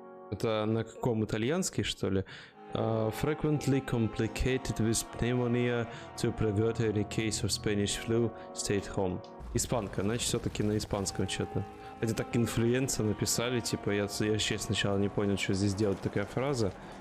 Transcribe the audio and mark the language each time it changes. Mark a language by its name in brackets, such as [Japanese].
[Russian] Это на каком итальянский, что ли? [English] Frequently complicated with pneumonia to prevent any case of Spanish flu, stayed home. [Russian] Испанка, значит, все-таки на испанском что-то. Хотя так инфлюенса написали, типа, я вообще сначала не понял, что здесь делать такая фраза.